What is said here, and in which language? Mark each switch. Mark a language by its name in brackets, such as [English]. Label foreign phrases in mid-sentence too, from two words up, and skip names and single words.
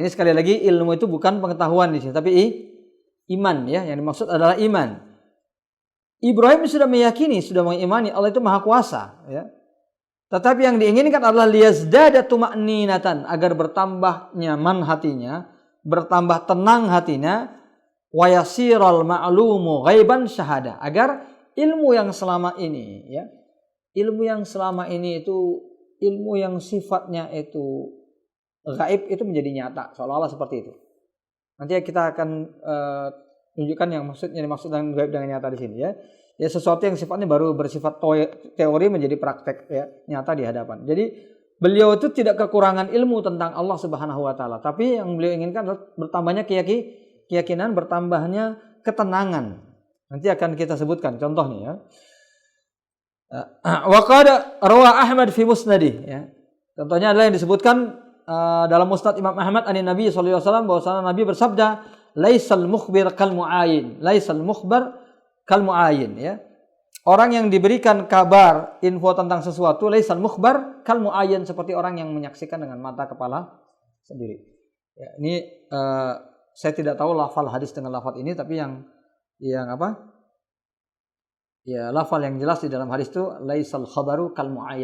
[Indonesian] Ini sekali lagi ilmu itu bukan pengetahuan di sini, tapi iman ya. Yang dimaksud adalah iman. Ibrahim sudah meyakini, sudah mengimani Allah itu maha kuasa, ya. Tetapi yang diinginkan adalah [Arabic] ليزداد طمأنينةً, [Indonesian] agar bertambah nyaman hatinya, bertambah tenang hatinya, [Arabic] ويصير المعلوم غيبًا شهادةً, [Indonesian] agar ilmu yang selama ini ya, ilmu yang selama ini itu ilmu yang sifatnya itu gaib itu menjadi nyata, seolah-olah seperti itu. Nanti kita akan tunjukkan yang dimaksud dengan gaib dengan nyata di sini ya. Ya sesuatu yang sifatnya baru bersifat teori menjadi praktek ya, nyata di hadapan. Jadi beliau itu tidak kekurangan ilmu tentang Allah [Arabic] سبحانه وتعالى, [Indonesian] tapi yang beliau inginkan adalah bertambahnya keyakinan, bertambahnya ketenangan. Nanti akan kita sebutkan contohnya ya. [Arabic] وقد روى أحمد في مسنده ya. [Indonesian] Contohnya adalah yang disebutkan dalam Musnad Imam Ahmad [Arabic] عن النبي صلى الله عليه وسلم, [Indonesian] bahwasanya Nabi bersabda, [Arabic] ليس المخبر كالمعاين، ليس المخبر كالمعاين [Indonesian] ya. Orang yang diberikan kabar, info tentang sesuatu, [Arabic] ليس المخبر كالمعاين, [Indonesian] seperti orang yang menyaksikan dengan mata kepala sendiri. Ya, ini saya tidak tahu lafal hadis dengan lafal ini, tapi yang apa? Ya, lafal yang jelas di dalam hadis itu [Arabic] ليس الخبر كالمعاينة.